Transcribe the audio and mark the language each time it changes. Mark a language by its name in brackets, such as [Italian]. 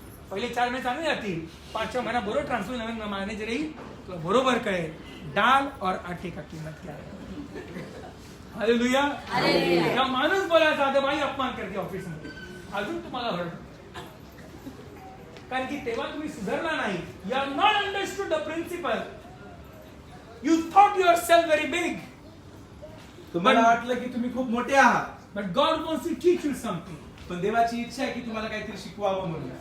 [Marathi] पहिले 4 महिने चांगले जातील, 5व्या महिना बरोबर ट्रान्सफर नवीन मॅनेजर येईल, तुला बरोबर कळेल [Hindi] डाल और आटे का किंमत क्या है. [Marathi] हालेलुया. या माणूस बोलायचा आता बाई अपमान करते ऑफिसमध्ये, अजून तुम्हाला हरड. कारण की तेव्हा तुम्ही सुधारला नाही. [English] You are not understood the principle. You thought yourself very big. [Marathi] तुम्हाला वाटलं की तुम्ही खूप मोठे आहात, [English] But God wants to teach you something. [Marathi] पण देवाची इच्छा आहे की तुम्हाला काहीतरी शिकवावं म्हणून.